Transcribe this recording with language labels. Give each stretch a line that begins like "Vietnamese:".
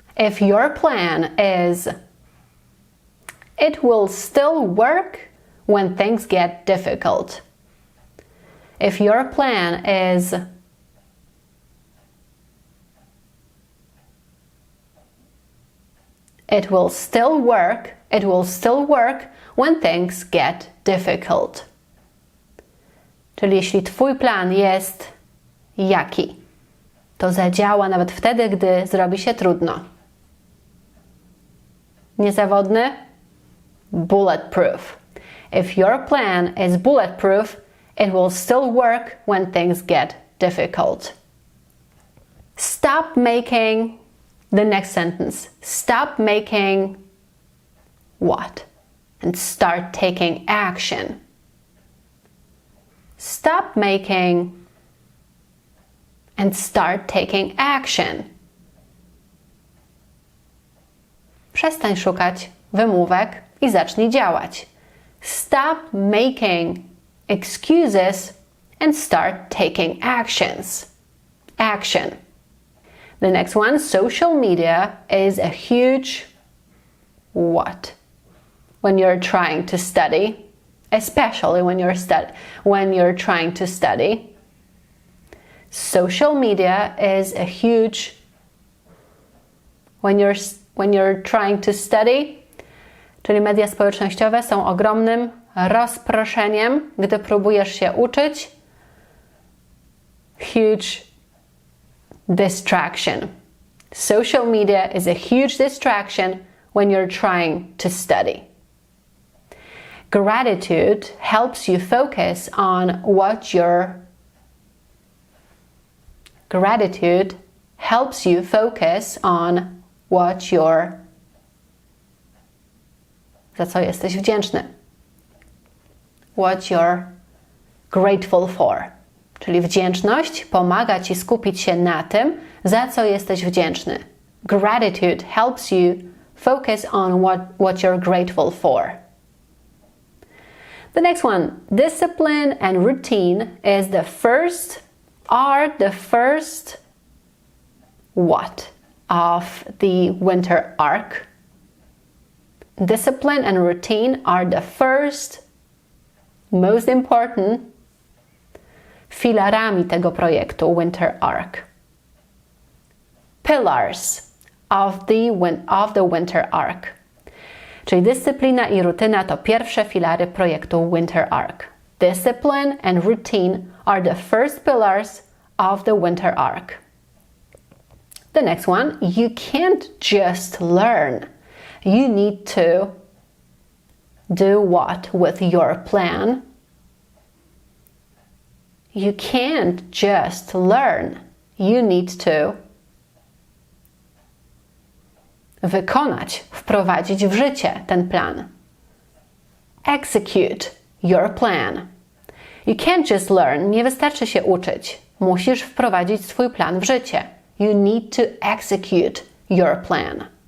English: If your plan is, it will still work when things get difficult. If your plan is, it will still work when things get difficult.
Polish: Czyli jeśli twój plan jest jaki, to zadziała nawet wtedy, gdy zrobi się trudno. Niezawodny? Bulletproof.
English: If your plan is bulletproof, it will still work when things get difficult. Stop making the next sentence. Stop making what? And start taking action. Stop making and start taking action.
Polish: Przestań szukać wymówek i zacznij działać.
English: Stop making excuses and start taking actions. Action. The next one, social media is a huge what? When you're trying to study, especially when you're trying to study. Social media is a huge when you're trying to study,
Polish: czyli media społecznościowe są ogromnym rozproszeniem, gdy próbujesz się uczyć.
English: Huge distraction. Social media is a huge distraction when you're trying to study. Gratitude helps you focus on what you're Gratitude helps you focus on what you're
Polish: za co jesteś wdzięczny.
English: What you're grateful for.
Polish: Czyli wdzięczność pomaga Ci skupić się na tym, za co jesteś wdzięczny.
English: Gratitude helps you focus on what you're grateful for. The next one, discipline and routine are the first what of the winter arc? Discipline and routine are the first, most important
Polish: filarami tego projektu
English: Winter Arc. Pillars of the Winter Arc.
Polish: Czyli dyscyplina i rutyna to pierwsze filary projektu Winter Arc.
English: Discipline and routine are the first pillars of the Winter Arc. The next one, you can't just learn. You need to do what with your plan? You can't just learn. You need to
Polish: wykonać, wprowadzić w życie ten plan.
English: Execute your plan. You can't just learn.
Polish: Nie wystarczy się uczyć. Musisz wprowadzić swój plan w życie.
English: You need to execute your plan.